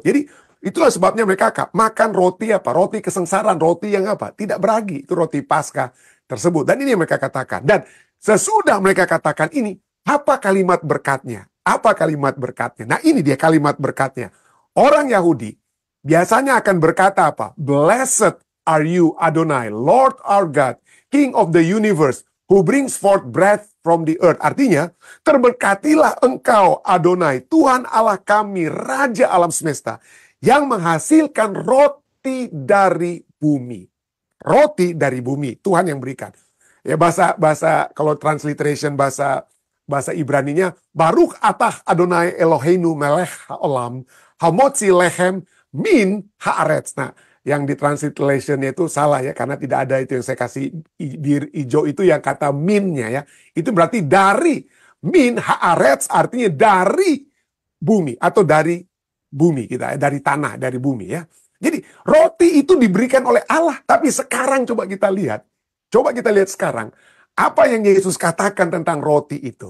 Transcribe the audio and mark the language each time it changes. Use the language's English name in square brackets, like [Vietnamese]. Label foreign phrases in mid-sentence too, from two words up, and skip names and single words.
[Indonesian] Jadi itulah sebabnya mereka makan roti apa? Roti kesengsaraan, roti yang apa? Tidak beragi, itu roti Paskah tersebut. Dan ini yang mereka katakan. Dan sesudah mereka katakan ini, apa kalimat berkatnya? Apa kalimat berkatnya? Nah, ini dia kalimat berkatnya. Orang Yahudi biasanya akan berkata apa? [English] Blessed are you, Adonai, Lord our God, King of the universe, who brings forth breath from the earth. [Indonesian] Artinya, terberkatilah engkau, Adonai, Tuhan Allah kami, Raja alam semesta, yang menghasilkan roti dari bumi. Roti dari bumi, Tuhan yang berikan. Ya, bahasa kalau transliteration bahasa Ibraninya, [Hebrew] ברוך אתה אדוני אלוהינו מלך העולם, המוציא לחם מן הארץ. [Indonesian] Nah, yang di translation-nya itu salah ya, karena tidak ada itu yang saya kasih bir hijau itu yang kata minnya ya. Itu berarti dari. [Hebrew] מן הארץ [Indonesian] artinya dari bumi atau dari bumi kita, dari tanah, dari bumi ya. Jadi roti itu diberikan oleh Allah, tapi sekarang coba kita lihat sekarang apa yang Yesus katakan tentang roti itu.